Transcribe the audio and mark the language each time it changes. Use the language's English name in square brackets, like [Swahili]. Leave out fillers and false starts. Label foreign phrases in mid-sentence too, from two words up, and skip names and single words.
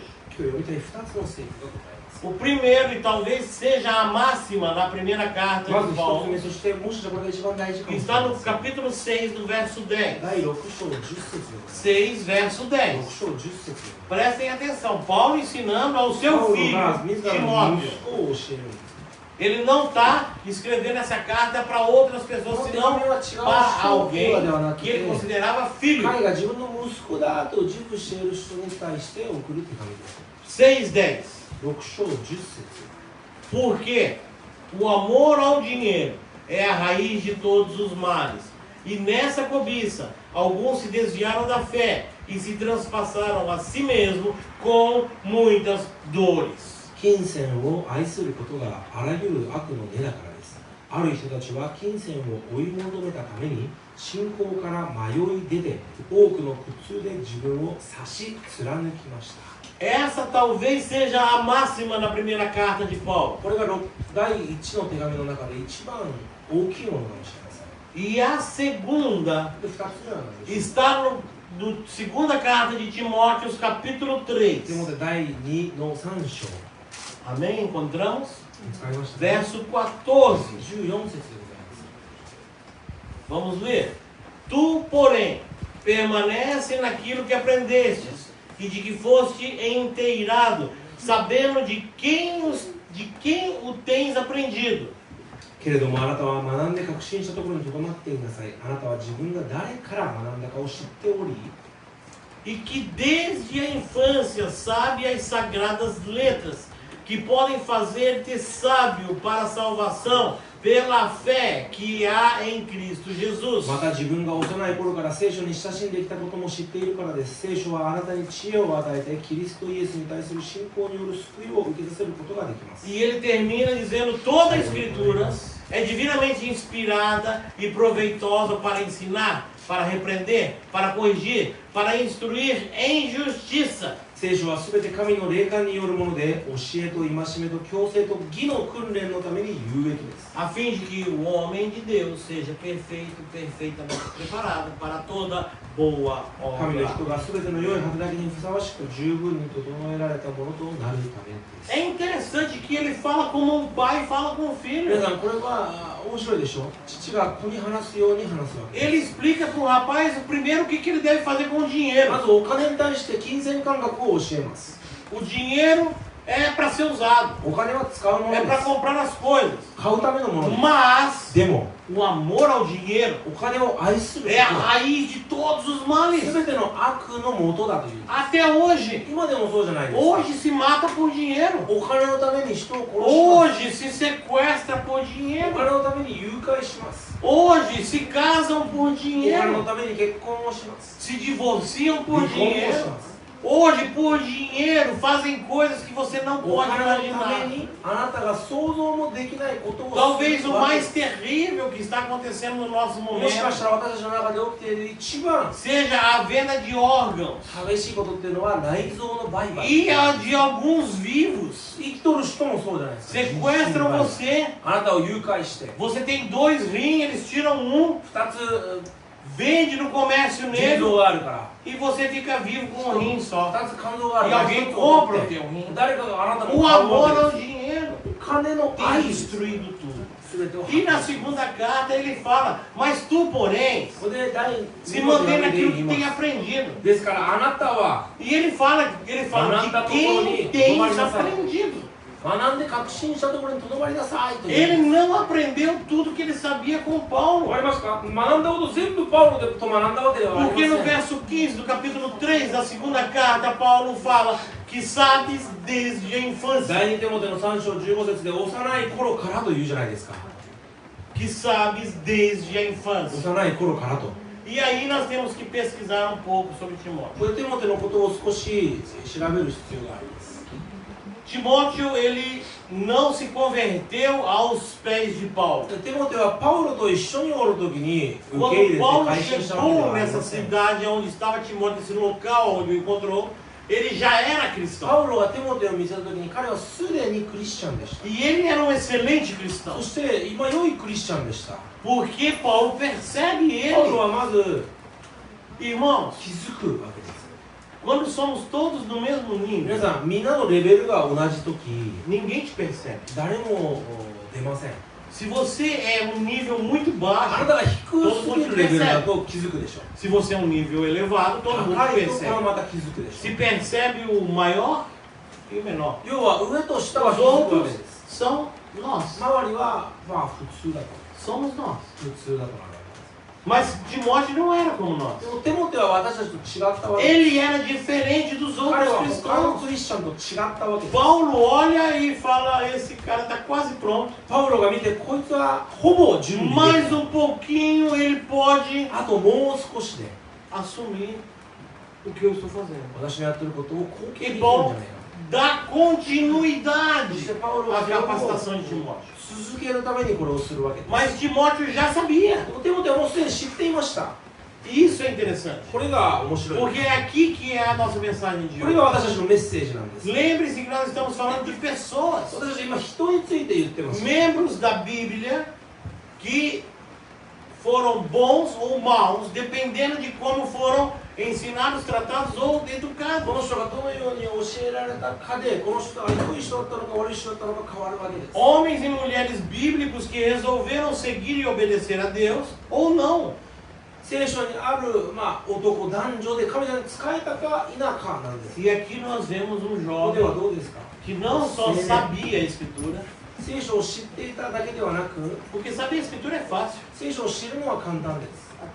[Japanese] 今日読みたい2つの聖句がございます [Portuguese] O primeiro, e talvez seja a máxima na primeira carta [Japanese] まず [Portuguese] de [Japanese] 1つ [Portuguese] Paulo, [Japanese] 目そしてもしこれが一番大事か [Portuguese] que [Japanese] もしれ [Portuguese] está [Japanese] ない [Portuguese] no capítulo 6, do verso 10. [Japanese] 第6章10節でございます [Portuguese] 6, verso 6 10. [Japanese] 章10節で [Portuguese] Prestem atenção, Paulo ensinando ao seu [Japanese] パウロ [Portuguese] filho, [Japanese] が自らの息 [Portuguese] Timóteo. [Japanese] 子を教えるんです [Portuguese] Ele não está escrevendo essa carta para outras pessoas, senão para alguém que ele considerava filho. 6:10. Porque o amor ao dinheiro é a raiz de todos os males. E nessa cobiça, alguns se desviaram da fé e se transpassaram a si mesmos com muitas dores. [Japanese] 金銭を愛することがあらゆる悪の根だからです。ある人たちは金銭を追い求めたために信仰から迷い出て多くの苦痛で自分を差し貫きました。 [Portuguese] Essa talvez seja a máxima na primeira carta de Paulo. [Japanese] これが第1の手紙の中で一番大きいものかもしれません。 [Portuguese] E a segunda está no segunda carta de Timóteo, capítulo 3. Amém? Encontramos? Verso 14. Vamos ver. Tu, porém, permanece naquilo que aprendestes e de que foste inteirado, sabendo de quem o tens aprendido. [Japanese] けれどもあなたは学んで確信したところにとどまっていなさい。あなたは自分が誰から学んだかを知っており、 [Portuguese] E que desde a infância sabe as sagradas letras, que podem fazer-te sábio para a salvação pela fé que há em Cristo Jesus. [Japanese] また自分が幼い頃から聖書に親しんできたことも知っているからです。聖書はあなたに知恵を与えてキリストイエスに対する信仰による救いを受けさせることができます。 [Portuguese] E ele termina dizendo: toda a Escritura é divinamente inspirada e proveitosa para ensinar, para repreender, para corrigir, para instruir em justiça. [Japanese] 聖書はすべて神の霊感によるもので、教えと戒めと矯正と義の訓練のために有益です。 [Portuguese] A fim de que o homem de Deus seja perfeito, perfeitamente preparado para toda boa [Japanese] 神の [Portuguese] obra. [Japanese] 人がすべての良い働きにふさわしく十分に整えられたものとなるためです。 [Portuguese] É interessante que ele fala como um pai fala com o filho. [Japanese] 皆さん、これは面白いでしょ。父が子に話すように話すわけです。 [Portuguese] Ele explica para o rapaz primeiro o que ele deve fazer com o dinheiro. [Japanese] まずお金に対して金銭感覚を教えます。 [Portuguese] O dinheiro é para ser usado, [Japanese] お金は使うもの [Portuguese] é [Japanese] で [Portuguese] para [Japanese] す。 [Portuguese] comprar as coisas. [Japanese] 買うためのものです。 [Portuguese] Mas [Japanese] でも、 [Portuguese] o amor ao dinheiro [Japanese] お金を愛するこ [Portuguese] é a [Japanese] とは [Portuguese] raiz de todos os males. [Japanese] 全ての悪の元だという。 [Portuguese] Até hoje. [Japanese] 今でもそうじゃないですか。 [Portuguese] Hoje se mata por dinheiro. [Japanese] お金のために人を殺し [Portuguese] Hoje se sequestra por [Japanese] ます。お [Portuguese] dinheiro. [Japanese] 金のために誘拐します。 [Portuguese] Hoje se casam por [Japanese] お金の [Portuguese] dinheiro. [Japanese] ために結婚をします。 [Portuguese] Se divorciam por [Japanese] 離婚をし [Portuguese] dinheiro. [Japanese] ます。 [Portuguese] Hoje, por dinheiro, fazem coisas que você não [Japanese] お [Portuguese] pode [Japanese] 金のため [Portuguese] imaginar. [Japanese] にあなたが想像もできないことを [Portuguese] Talvez [Japanese] す [Portuguese] o [Japanese] るわけで [Portuguese] mais [Japanese] す。 [Portuguese] terrível que está acontecendo no nosso [Japanese] もしかした [Portuguese] momento [Japanese] ら私たちの中で起きている一番 [Portuguese] seja a venda de órgãos [Japanese] 激しいことっていうのは内臓の売買。 [Portuguese] e a de alguns vivos. [Japanese] 生きとる人もそうじゃないですか。 [Portuguese] Sequestram você. [Japanese] あなたを誘拐して [Portuguese] Você tem 2 rins, eles tiram um, [Japanese] 2つ [Portuguese] vende no comércio [Japanese] 腎臓 [Portuguese] negro [Japanese] があるから [Portuguese] e você fica vivo com um rim só. [Japanese] 2つ肝臓がある [Portuguese] E [Japanese] から [Portuguese] alguém [Japanese] 1つを取 [Portuguese] compra [Japanese] っ [Portuguese] o [Japanese] て [Portuguese] teu rim. [Japanese] 誰かがあなたの [Portuguese] O [Japanese] 買う [Portuguese] amor [Japanese] わ [Portuguese] ao [Japanese] けです。 [Portuguese] dinheiro [Japanese] お金の [Portuguese] tem [Japanese] 愛 [Portuguese] destruído tudo. [Japanese] 全てを [Portuguese] E na segunda carta ele fala: mas tu, porém, [Japanese] ここで第 [Portuguese] se [Japanese] 2の手 [Portuguese] mantém [Japanese] 紙で [Portuguese] naquilo [Japanese] 言い [Portuguese] que [Japanese] ま [Portuguese] tem [Japanese] す。 [Portuguese] aprendido. [Japanese] ですからあなたは [Portuguese] E ele fala de quem tens aprendido. [Japanese] 学んで確信したところにとどまりなさいという。 [Portuguese] Ele não aprendeu tudo que ele sabia com [Japanese] わ [Portuguese] Paulo. [Japanese] かりますか？学んだこと全部パウロと学んだわけではありま [Portuguese] Porque [Japanese] せ [Portuguese] no [Japanese] ん。 [Portuguese] verso 15 do capítulo 3 da segunda carta, Paulo fala que sabes desde a infância. [Japanese] 第2テモテの3章15節で幼い頃からと言うじゃないですか。 [Portuguese] Que sabes desde a infância. [Japanese] 幼い頃からと。 [Portuguese] E aí nós temos que pesquisar um pouco sobre Timóteo. [Japanese] これテモテのことを少し調べる必要があります。 [Portuguese] Timóteo, ele não se converteu aos pés de Paulo. [Japanese] テモテはパウロと一緒におるときに受け入れ [Portuguese] Quando [Japanese] て [Portuguese] Paulo [Japanese] 改心したわけで [Portuguese] chegou [Japanese] はあり [Portuguese] nessa [Japanese] ません。 [Portuguese] cidade onde estava Timóteo, esse local onde o encontrou, ele já era cristão. [Japanese] パウロがテモテを見せたときに彼はすでにクリスチャンでした。 [Portuguese] E ele era um excelente cristão. [Japanese] そして今良いクリスチャンでした。 [Portuguese] Porque Paulo percebe [Japanese] パウロ [Portuguese] ele. [Japanese] はまず [Portuguese] Irmãos, [Japanese] 気づくわけです。 [Portuguese] quando somos todos no mesmo [Japanese] 皆 [Portuguese] nível, [Japanese] さん、みんなのレベルが同じとき、 [Portuguese] ninguém te percebe. [Japanese] 誰も出ません。 [Portuguese] Se você é um nível muito [Japanese] あな [Portuguese] baixo, [Japanese] たが低すぎるレベルだと気づくでしょう。 [Portuguese] se você é um nível elevado, todo mundo [Japanese] 高いところ [Portuguese] percebe. [Japanese] はまた気づくでしょ [Portuguese] Se percebe o maior e o menor. [Japanese] う。要は上と下は [Portuguese] Os [Japanese] 気づくわけ [Portuguese] outros [Japanese] です。 [Portuguese] são nós. [Japanese] 周りはまあ普通だと。 [Portuguese] Somos nós. [Japanese] 普通だとなるわけです。 [Portuguese] Mas Timóteo não era como nós. [Japanese] でもテモテは私たちと違ったわけです。 [Portuguese] Ele era diferente dos [Japanese] 彼 [Portuguese] outros [Japanese] は他の [Portuguese] cristãos. [Japanese] クリスチャンと違ったわけです。 [Portuguese] Paulo olha e fala: esse cara está quase pronto. [Japanese] パウロが見てこいつはほぼ準備で [Portuguese] Mais [Japanese] きた。 [Portuguese] um pouquinho ele pode [Japanese] あともう少しで [Portuguese] assumir o que eu estou fazendo. [Japanese] 私のやってることを後継できるん [Portuguese] E [Japanese] じゃない [Portuguese] Paulo [Japanese] か。 [Portuguese] dá continuidade [Japanese] そしてパウロ [Portuguese] à [Japanese] はそれを [Portuguese] capacitação de Timóteo. [Japanese] 続けるためにこれをするわけです。 [Portuguese] Mas Timóteo já sabia. [Japanese] でもテモテはもうすでに知っていました。 [Portuguese] Isso é interessante. [Japanese] これが面白い。 [Portuguese] Porque é aqui que é a nossa mensagem de [Japanese] これが [Portuguese] hoje. [Japanese] 私たちのメッセージなんです。 [Portuguese] Lembre-se que nós estamos falando de pessoas, [Japanese] 私たち今人について言ってます。 [Portuguese] membros da Bíblia, que foram bons ou maus, dependendo de como foram ensinados, tratados ou [Japanese] こ [Portuguese] educados. [Japanese] の人がどのように教えられたかで、この人が良い人だったのか悪い人だったのか変わるわけです。 [Portuguese] Homens e mulheres bíblicos que resolveram seguir e obedecer a Deus ou não. [Japanese] 聖書にある、男男女で神様に仕えたか否かなんです。 [Portuguese] E aqui nós vemos um [Japanese] ここでは [Portuguese] jovem [Japanese] どうですか？ [Portuguese] que não só sabia a Escritura, [Japanese] 聖書を知っていただけではなく、 [Portuguese] porque saber a Escritura é fácil. [Japanese] 聖書を知るのは簡単です。